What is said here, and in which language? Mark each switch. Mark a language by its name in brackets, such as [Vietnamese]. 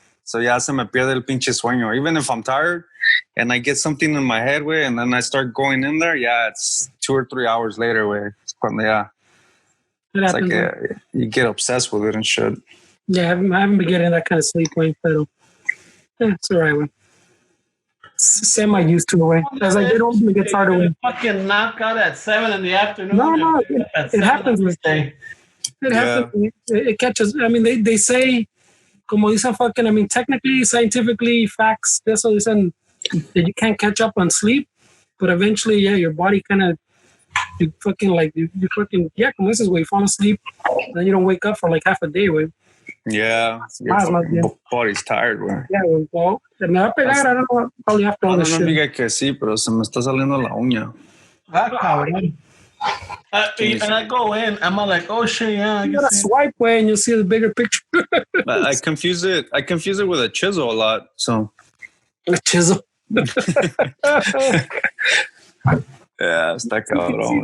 [Spanish] So ya se me pierde el pinche sueño. [English] Even if I'm tired and I get something in my head, güey, and then I start going in there, it's 2 or 3 hours later, güey. Cuando it's like you get obsessed with it and shit. Yeah, I haven't been getting that kind of sleep, way, but it's all right, way. Semi used to, way. As I get older, it gets harder, way. Fucking knock out at 7 in the afternoon. No, it happens, way. It happens. It catches. I mean, they say, [Spanish] como dicen [English] fucking, I mean, technically, scientifically, facts, [Spanish] eso dicen [English] that you can't catch up on sleep, but eventually, your body kind of, you fucking, [Spanish] como dices, [English] way, you fall asleep, and then you don't wake up for like half a day, way. Yeah, your body's tired, güey. Yeah, well, [Spanish] me va a pegar, [English] I don't know, probably after all this shit. [Spanish] No diga que sí, pero se me está saliendo la uña. Cabrón. [English] And I go in, I'm like, oh shit, yeah. You gotta swipe way and you'll see the bigger picture. I confuse it with a chisel a lot, so. A chisel? [Spanish] Yeah, está [English] See, [Spanish] cabrón.